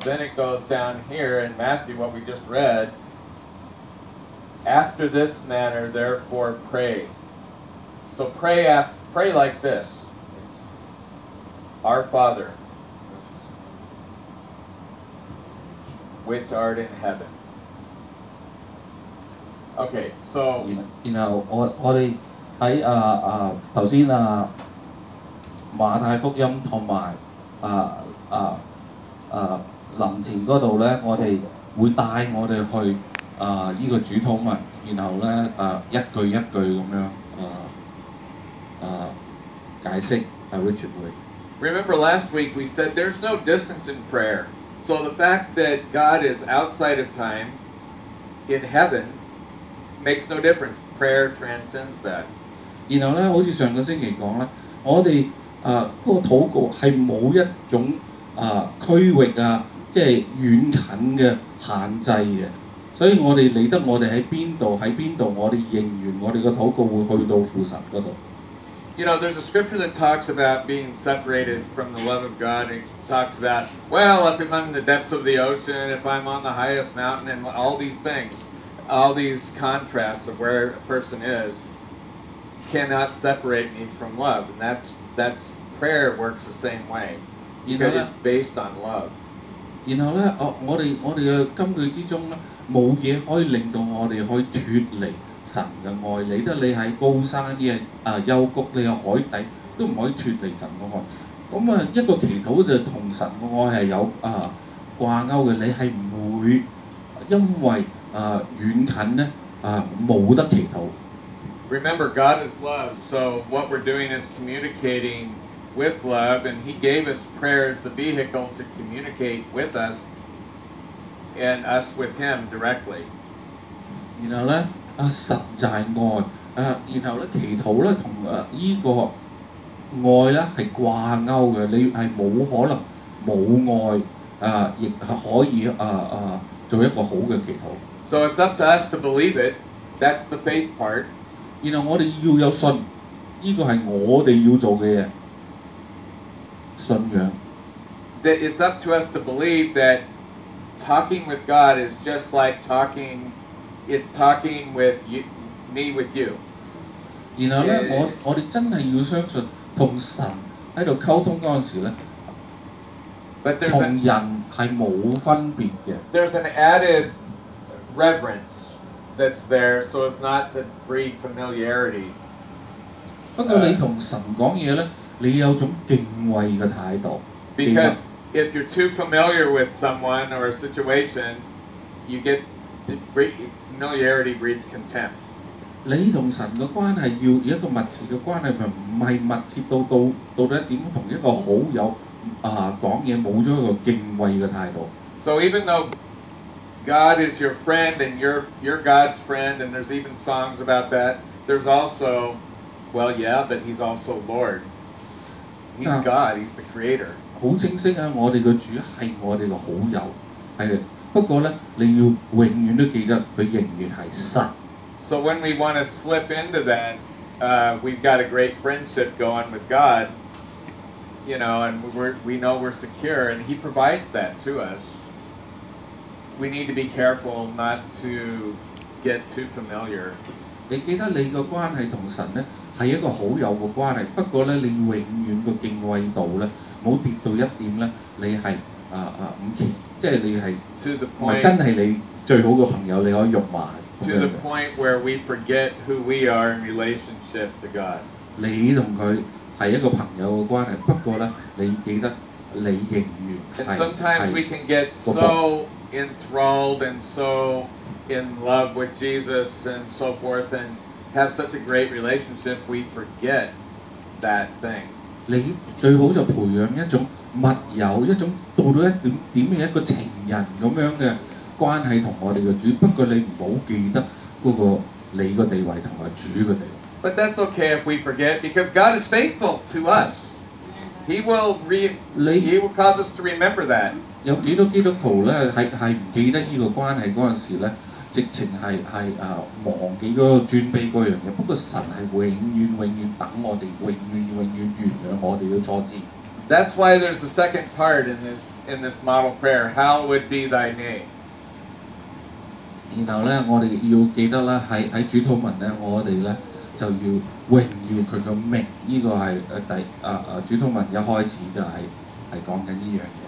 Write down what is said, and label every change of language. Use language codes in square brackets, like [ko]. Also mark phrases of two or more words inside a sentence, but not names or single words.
[en] Then it goes down here in Matthew, what we just read. After this manner, therefore, pray. So pray like this. Our Father, which art in heaven. Okay, so [yue] 然後我哋喺頭先馬太福音同埋林前嗰度咧，我哋會帶我哋去呢個主禱文，然後咧一句一句咁樣解釋Richard 會。 [en] Remember last week we said there's no distance in prayer. So the fact that God is outside of time in heaven makes no difference. Prayer transcends that. [yue] 然後咧，好似上個星期講啦，我哋嗰個禱告係冇一種區域即係遠近嘅限制嘅，所以我哋理得我哋喺邊度，我哋認完我哋個禱告會去到父神嗰度。 [en] You know, there's a scripture that talks about being separated from the love of God. It talks about, well, if I'm in the depths of the ocean, if I'm on the highest mountain, and all these things, all these contrasts of where a person is, cannot separate me from love. And that's prayer works the same way because it's based on love. [yue] 然後咧，我哋嘅金句之中咧，冇嘢可以令到我哋可以脫離神嘅愛你，即係你喺高山嘅幽谷，你喺海底都唔可以脫離神嘅愛。咁一個祈禱就同神嘅愛係有掛鈎嘅，你係唔會因為遠近咧冇得祈禱。 [en] Remember, God is love, so what we're doing is communicating with love, and He gave us prayer as the vehicle to communicate with us and us with Him directly. [yue] 然後咧，神就係愛，然後咧祈禱咧同呢個愛咧係掛鈎嘅，你係冇可能冇愛亦係可以做一個好嘅祈禱。 [en] So it's up to us to believe it. That's the faith part. [yue] 然後我哋要有信，呢個係我哋要做嘅嘢，信仰。 [en] That it's up to us to believe that talking with God is just like it's talking with me with you. [yue] 然後咧，我哋真係要相信同神喺度溝通嗰陣時咧，同人係冇分別嘅。 [en] There's an added reverence that's there, so as not to breed familiarity. [yue] 不過你同神講嘢咧，你有種敬畏嘅態度。 [en] Because if you're too familiar with someone or a situation, you get familiarity breeds contempt. [yue] 你同神嘅關係要有一個密切嘅關係，唔係密切到底點同一個好友講嘢冇咗一個敬畏嘅態度。 [en] So even though God is your friend and you're God's friend, and there's even songs about that, there's also, well, yeah, but He's also Lord. He's God. He's the Creator. [yue] 好清晰啊！我哋嘅主係我哋嘅好友，係。不過咧，你要永遠都記得佢仍然係神。 [en] So when we want to slip into that, we've got a great friendship going with God, you know, and we know we're secure, and He provides that to us. We need to be careful not to get too familiar. [yue] 你記得你個關係同神咧係一個好友嘅關係，不過咧你永遠個敬畏度咧冇跌到一點咧，你係唔虔，即係你係 [en] to the [yue] 唔係 [en] point [yue] 真係你最好嘅朋友，你可以辱罵咁 [en] to [yue] 樣 [en] the [yue] 嘅。 [en] point where we forget who we are in relationship to God. [yue] 你同佢係一個朋友嘅關係，不過咧你記得你仍然 [en] And [yue] 係 [en] sometimes we [yue] 係 [en] can get [yue] 個僕。 [en] so enthralled and so in love with Jesus and so forth and have such a great relationship, we forget that thing. [yue] 你最好就培養一種密友，一種到到一點嘅一個情人咁樣嘅關係同我哋嘅主。不過你唔好記得嗰個你個地位同埋主嘅地位。 [en] But that's okay if we forget because God is faithful to us. He will He will cause us to remember that. [yue] 有幾多基督徒咧係唔記得呢個關係嗰陣時咧，直情係忘記嗰個尊卑嗰樣嘢。不過神係永遠等我哋，永遠原諒我哋嘅錯知。 That's why there's a second part in this model prayer. Hallowed be thy name. 然後咧，我哋要記得啦，喺主禱文咧，我哋咧就要榮耀佢嘅名。呢、個係主禱文一開始就係講緊呢樣嘢。